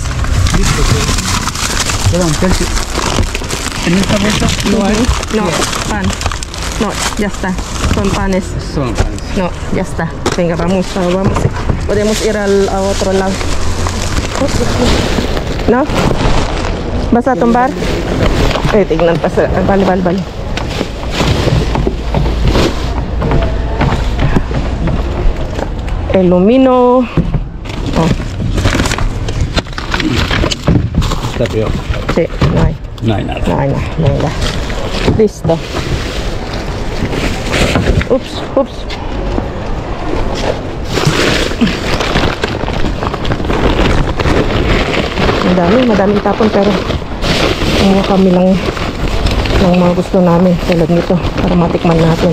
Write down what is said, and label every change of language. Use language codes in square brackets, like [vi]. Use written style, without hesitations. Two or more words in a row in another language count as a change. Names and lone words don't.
[es] Perdón, Chelsea. En esta vuelta no hay. No, pan. No, ya está. Son panes. Son panes. No, ya está. Venga, vamos. Podemos ir a otro lado. ¿No? ¿Vas a tumbar? [tl] Tingnan pa sa... Bali. [es] Ilumino. Oh, Está peor. sí, no hay. No hay nada. No hay nada. Venga. Listo. Ups. [tl] Madaming tapon pero kumuha kami lang ng mga gusto namin tulad nito para matikman natin.